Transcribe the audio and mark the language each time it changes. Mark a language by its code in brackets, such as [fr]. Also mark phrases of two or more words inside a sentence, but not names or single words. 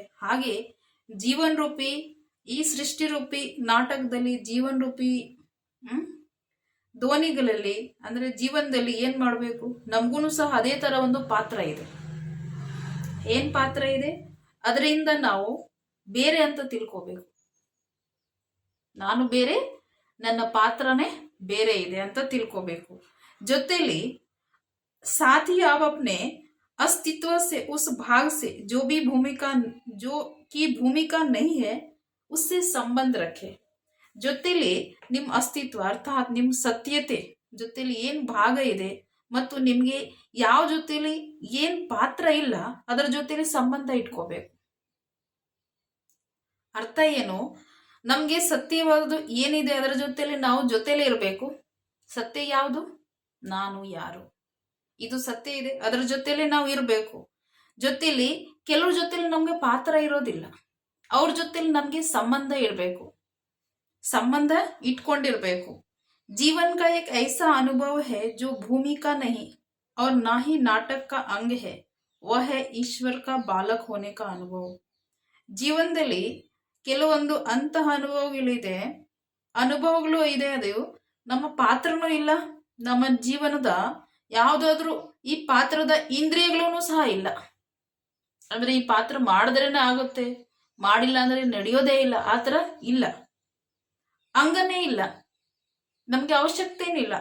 [kn] ಹಾಗೆ ಜೀವನ್ ರೂಪಿ ಈ ಸೃಷ್ಟಿ ರೂಪಿ ನಾಟಕದಲ್ಲಿ ಜೀವನ್ ರೂಪಿ ಧ್ವನಿಗಳಲ್ಲಿ ಅಂದ್ರೆ ಜೀವನದಲ್ಲಿ ಏನ್ ಮಾಡಬೇಕು, ನಮಗೂ ಸಹ ಅದೇ ತರ ಒಂದು ಪಾತ್ರ ಇದೆ। ಏನ್ ಪಾತ್ರ ಇದೆ, ಅದರಿಂದ ನಾವು ಬೇರೆ ಅಂತ ತಿಳ್ಕೋಬೇಕು, ನಾನು ಬೇರೆ, ನನ್ನ ಪಾತ್ರನೇ ಬೇರೆ ಇದೆ ಅಂತ ತಿಳ್ಕೋಬೇಕು। [hi] ಜೊತೆಲಿ साथ ही आप अपने अस्तित्व से उस भाग से जो की भूमिका नहीं है उससे संबंध रखे। [kn] ಜೊತೆಲಿ ನಿಮ್ಮ ಅಸ್ತಿತ್ವ ಅರ್ಥಾತ್ ನಿಮ್ಮ ಸತ್ಯತೆ ಜೊತೆಲಿ ಏನ್ ಭಾಗ ಇದೆ ಮತ್ತು ನಿಮ್ಗೆ ಯಾವ ಜೊತೆಲಿ ಏನ್ ಪಾತ್ರ ಇಲ್ಲ ಅದರ ಜೊತೆಲಿ ಸಂಬಂಧ ಇಟ್ಕೋಬೇಕು। ಅರ್ಥ ಏನು, ನಮ್ಗೆ ಸತ್ಯವಾದದ್ದು ಏನಿದೆ ಅದರ ಜೊತೆಲಿ ನಾವು ಜೊತೆಲಿ ಇರಬೇಕು। ಸತ್ಯ ಯಾವುದು, ನಾನು ಯಾರು, ಇದು ಸತ್ಯ ಇದೆ, ಅದರ ಜೊತೆಲಿ ನಾವು ಇರಬೇಕು। ಜೊತೆಲಿ ಕೆಲವ್ರ ಜೊತೆಲಿ ನಮ್ಗೆ ಪಾತ್ರ ಇರೋದಿಲ್ಲ, ಅವ್ರ ಜೊತೆಲಿ ನಮ್ಗೆ ಸಂಬಂಧ ಇರಬೇಕು, ಸಂಬಂಧ ಇಟ್ಕೊಂಡಿರ್ಬೇಕು। [hi] जीवन का एक ऐसा अनुभव है जो भूमिका नहीं और ना ही नाटक का अंग है, वह है ईश्वर का बालक होने का अनुभव। [kn] ಜೀವನದಲ್ಲಿ ಕೆಲವೊಂದು ಅಂತಹ ಅನುಭವಗಳು ಇದೆ, ಅದು ನಮ್ಮ ಪಾತ್ರನೂ ಇಲ್ಲ, ನಮ್ಮ ಜೀವನದ ಯಾವುದಾದ್ರೂ ಈ ಪಾತ್ರದ ಇಂದ್ರಿಯಗಳೂ ಸಹ ಇಲ್ಲ, ಅಂದ್ರೆ ಈ ಪಾತ್ರ ಮಾಡಿದ್ರೇನೆ ಆಗುತ್ತೆ, ಮಾಡಿಲ್ಲ ಅಂದ್ರೆ ನಡೆಯೋದೇ ಇಲ್ಲ, ಆತರ ಇಲ್ಲ, ಅಂಗನೇ ಇಲ್ಲ, ನಮ್ಗೆ ಅವಶ್ಯಕತೆನೂ ಇಲ್ಲ।